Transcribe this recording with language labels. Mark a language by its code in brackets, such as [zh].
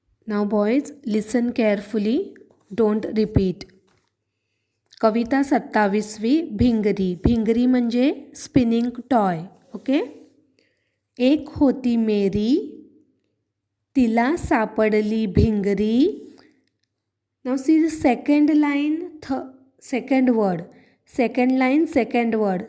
[en] Now boys, listen carefully. Don't repeat. [mr] कविता 27वी भिंगरी. भिंगरी म्हणजे spinning toy. Okay. एक होती मेरी, तिला सापडली भिंगरी. [en] Now see the second line, second word. Second line, second word.